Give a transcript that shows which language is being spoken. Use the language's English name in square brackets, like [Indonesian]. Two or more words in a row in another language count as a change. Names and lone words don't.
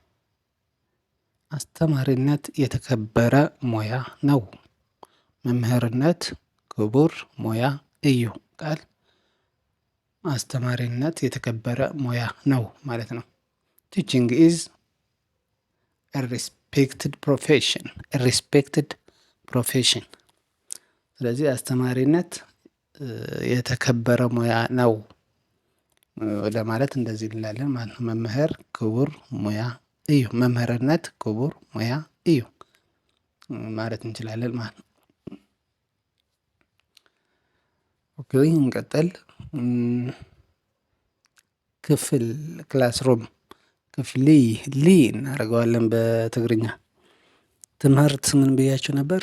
[Amharic] አስተማሪነት የተከበረ ሙያ ነው። [Tigrinya] መምህርነት ክቡር ሙያ እዩ [Amharic] ቃል አስተማሪነት የተከበረ ሙያ ነው ማለት ነው። [English] teaching is respected profession. respected profession። [Amharic] ስለዚህ አስተማሪነት የተከበረ ሙያ ነው ለማለት እንደዚህ እንላለን ማለት ነው። [Tigrinya] መምህር ክቡር ሙያ እዩ። መምህርነት ክቡር ሙያ እዩ [Amharic] ማለት እንችላለን ማለት ነው። ኦኬ እንቀጥል። ክፍል ክላስሩም ክፍሊ ሊ እናደርገዋለን በትግርኛ። ትምህርት ምን ብያችሁ ነበር?